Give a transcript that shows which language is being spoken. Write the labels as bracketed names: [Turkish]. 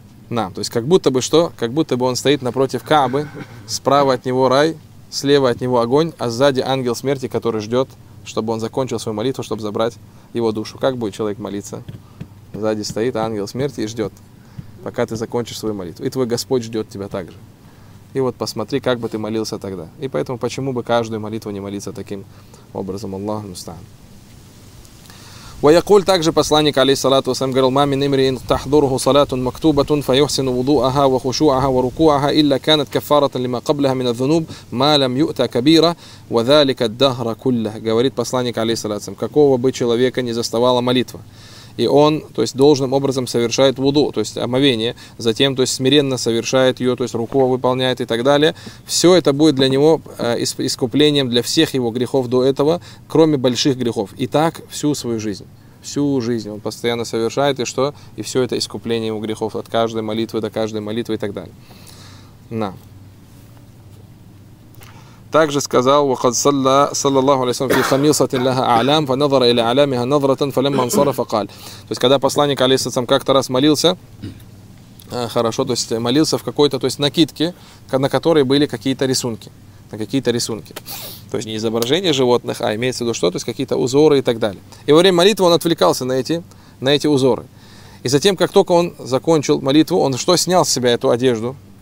[Russian] На, то есть как будто бы что? Как будто бы он стоит напротив Каабы, справа от него рай, слева от него огонь, а сзади ангел смерти, который ждет, чтобы он закончил свою молитву, чтобы забрать его душу. Как будет человек молиться? Сзади стоит ангел смерти и ждет, пока ты закончишь свою молитву. И твой Господь ждет тебя также. И вот посмотри, как бы ты молился тогда. И поэтому, почему бы каждую молитву не молиться таким образом? Аллаху мустаан. [Arabic] ويقول [Russian] также [Arabic] посланник عليه الصلاة والسلام قال ما من امرئ تحضره صلاة مكتوبة فيحسن وضوءها وخشوعها وركوعها إلا كانت كفارة لما قبلها من الذنوب ما لم يؤتى كبيرة وذلك الدهر كله. [Russian] Говорит посланник [Arabic] عليه الصلاة والسلام, [Russian] какого бы человека не заставала молитва, и он, то есть должным образом совершает вуду, то есть омовение, затем, то есть смиренно совершает ее, то есть руку выполняет и так далее, все это будет для него искуплением для всех его грехов до этого, кроме больших грехов. И так всю свою жизнь. Всю жизнь он постоянно совершает, и что? И все это искупление его грехов от каждой молитвы до каждой молитвы и так далее. На. Также сказал: [Arabic] وقد صلى صلى الله عليه وسلم في خميصة لها أعلام فنظر إلى أعلامها نظرة فلما انصرف قال. [Russian] То есть когда посланник алейхиссалям как-то раз молился, хорошо, то есть молился в какой-то, то есть накидке, на которой были какие-то рисунки, на какие-то рисунки. То есть не изображение животных, а имеется в виду что, то есть какие-то узоры и так далее. И во время молитвы он отвлекался на эти узоры. И затем, как только он закончил молитву, он что, снял с себя эту одежду?